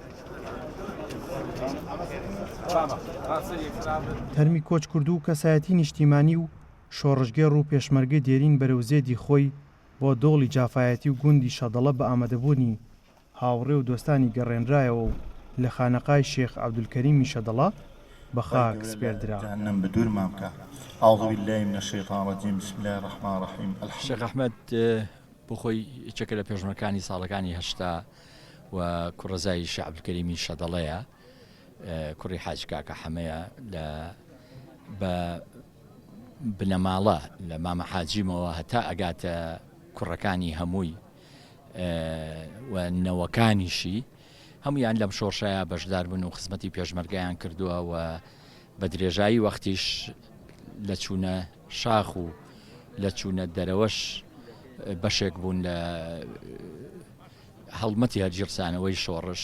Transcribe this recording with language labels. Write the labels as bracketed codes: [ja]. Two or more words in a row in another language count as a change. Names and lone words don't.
[ckb] تەرمی کۆچ کردو و کەسایەتی نیشتیمانی و شۆڕژگێڕ و پێشمەرگەی دێرین بەرەو زێدی خۆی بۆ دۆڵی جافایەتی و گوندی شەدەڵە بە ئامادەبوونی هاوڕێ و دۆستانی گەڕێنرایەوە و لە خانەقای شێخ عەبدولکەریمی شەدەڵا بە خاک سپێردرا. [ar] أعوذ بالله من الشيطان الرجيم بسم الله الرحمن الرحيم. [ckb] شێخ ئەحمەد بۆ خۆی یەکێکە لە پێشمەرەکانی ساڵەکانی هەشتا و کوڕەزای شێخ عەبدولکەریمی شەدەڵەیە، کوڕی حاج کاکە حەمەیە، لە بە بنەماڵە لە مامە حاجیمەوە هەتا ئەگاتە کوڕەکانی هەمووی و نەوەکانیشی هەمویان لەم شۆڕشایە بەشدار بوون و خزمەتی پێشمەرگەیان کردووە و بە درێژایی وەختیش لە چوونە شاخ و لە چوونە دەرەوەش بەشێک بوون لە هەڵمەتی هەرگیرسانەوەی شۆڕش.